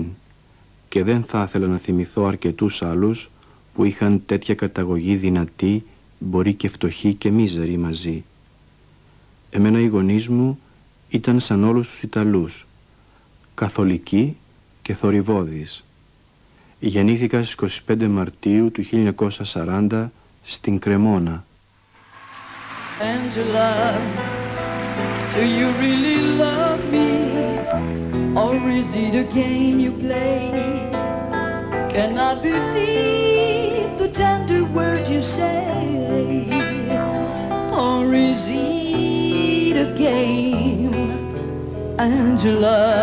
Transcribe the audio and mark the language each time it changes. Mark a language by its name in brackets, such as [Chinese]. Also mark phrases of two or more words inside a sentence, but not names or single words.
[Greek] Και δεν θα ήθελα να θυμηθώ αρκετούς άλλους που είχαν τέτοια καταγωγή δυνατή, μπορεί και φτωχοί και μίζεροι μαζί. Εμένα οι γονείς μου ήταν σαν όλους τους Ιταλούς, καθολικοί και θορυβώδεις. Γεννήθηκα στις 25 Μαρτίου του 1940 στην Κρεμόνα. [English] Angela, do you really love me? Or is it a game you play? Can I believe the tender word you say? Or is it a game, Angela?